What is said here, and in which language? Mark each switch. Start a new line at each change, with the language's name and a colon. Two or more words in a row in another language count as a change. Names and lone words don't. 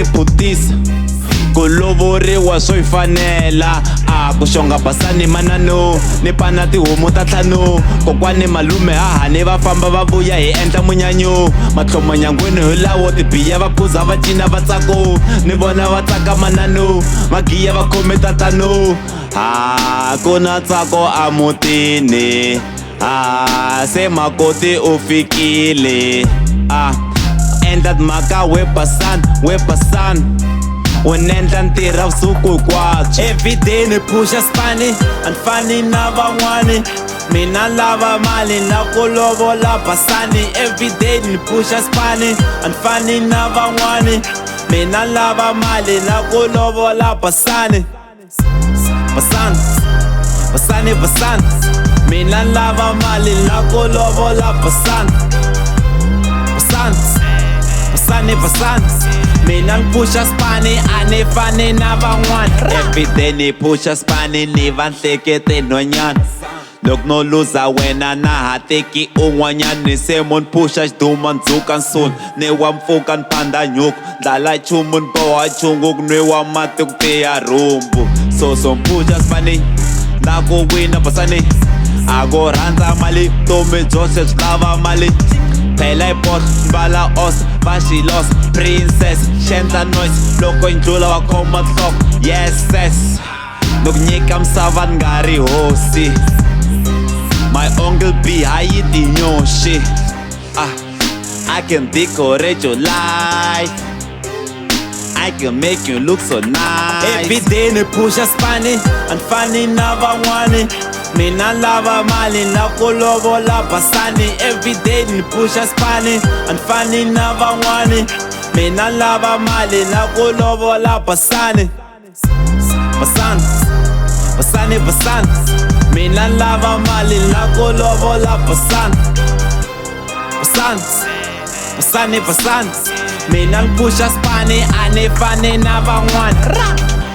Tsonga: putisa ku lovoriwa swo yi fanela ku xonga Basani manano ni pana tihomu ta ntlhanu kokwani malume hahani va famba va vuya hi endla munyanyo matlhomo nyangweni hi lawo tibiya va phuza va cina va tsako ni vona va tsaka manano magiya va khome tatano ku na tsako amutini se makoti u fikile endla timhaka we Basani, we Basani unendla ntirha vusiku hinkwabyo.
English: Every day
Tsonga: ni pusha spani anfani na van'wani mina lava mali na ku lovola Basani.
English: Every day
Tsonga: ni pusha spani anfani na van'wani mina lava mali na ku lovola Basani. Basani, Basani, Basani, mina lava mali na ku lovola Basani. Basani, Basani, Basani, mina nipusha spani anefani na van'wani.
English: Every day
Tsonga: ni pusha spani ni va nhlekete nhwanyana loko no luza wena na ha teki un'wanyana ni se mo ni pusha xiduma ndzuka nsuni ni wa mpfuka ni phanda nyuku ndlala nchumu ni boha chungu ku nwiwa mati ku tiya rhumbu so mpusha spani na ku wina Basani a ku rhandza mali vutomi byose byi lava mali phela hi bot mbala os va xilos princess xendla noise loko yi ndlula wa khoma nhloko yeses ni ku nyika misava ni nga ri hosi
English: my uncle
Tsonga: B hayi tinyoxi
English: I can decorate your life, I can make you look so nice. Every day
Tsonga: ni pusha spani anfani na van'wani mina lava mali na ku lovola Basani.
English: Every day
Tsonga: ni pusha spani anfani na van'wani mina lava mali na ku lovola Basani. Basani, Basani, Basani, mina lava mali na ku lovola Basani. Basani, Basani, Basani, mina nipusha spani anefani na van'wani.